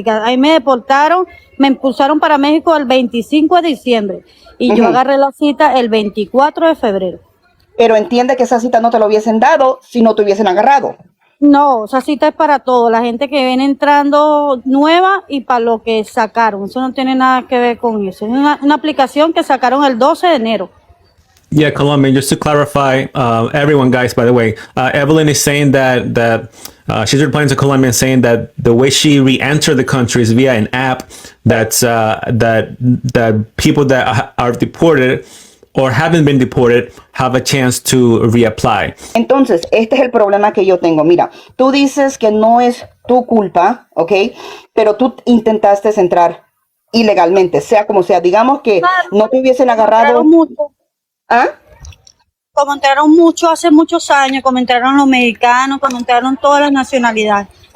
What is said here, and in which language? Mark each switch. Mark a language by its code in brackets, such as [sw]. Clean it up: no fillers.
[es] Ahí me deportaron, me impulsaron para México el 25 de diciembre y yo agarré la cita el 24 de febrero. Pero entiende que esa cita no te lo hubiesen dado si no te hubiesen agarrado. No, esa cita es para todo, la gente que viene entrando nueva y para lo que sacaron. Eso no tiene nada que ver con eso. Es una aplicación que sacaron el 12 de enero. [en] Yeah, Colombian. Just to clarify, everyone, guys. By the way, Evelyn is saying that she's replying to Colombian, saying that the way she re-entered the country is via an app. That's that people that are deported or haven't been deported have a chance to reapply. [es] Entonces, este es el problema que yo tengo. Mira, tú dices que no es tu culpa, ¿ok? Pero tú intentaste entrar ilegalmente, sea como sea. Digamos que no te hubiesen agarrado. ¿Ah? Como entraron mucho hace muchos años, como entraron los mexicanos, como entraron todas las nacionalidades.